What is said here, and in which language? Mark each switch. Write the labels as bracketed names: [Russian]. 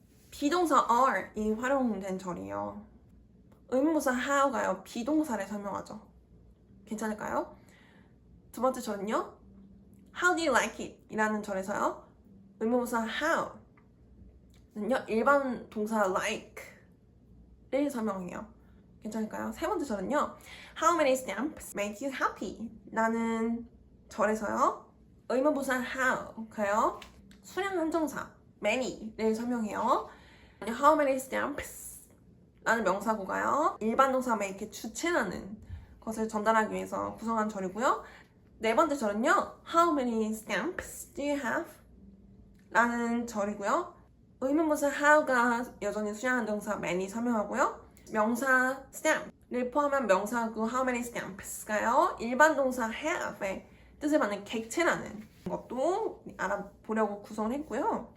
[Korean] 비동사 are이 활용된 절이에요. 의문부사 how가요, 비동사를 설명하죠. 괜찮을까요? 두 번째 절은요. [English] How do you like it? [Korean] 이라는 절에서요. 의문부사 how는요. 일반 동사 like를 설명해요. 괜찮을까요? 세 번째 절은요. [English] How many stamps make you happy? [Korean] 라는 절에서요. 의문부사 how가요. 수량 한정사 many를 설명해요. [English] How many stamps? [Korean] 라는 명사구가요. 일반 동사 make 주체라는 것을 전달하기 위해서 구성한 절이고요. 네 번째 절은요. [English] How many stamps do you have? [Korean] 라는 절이고요. 의문부사 how가 여전히 수량한 동사 many 설명하고요. 명사 stamp를 포함한 명사구 [English] how many stamps [Korean] 가요. 일반 동사 have의 뜻을 받는 객체라는 것도 알아보려고 구성을 했고요.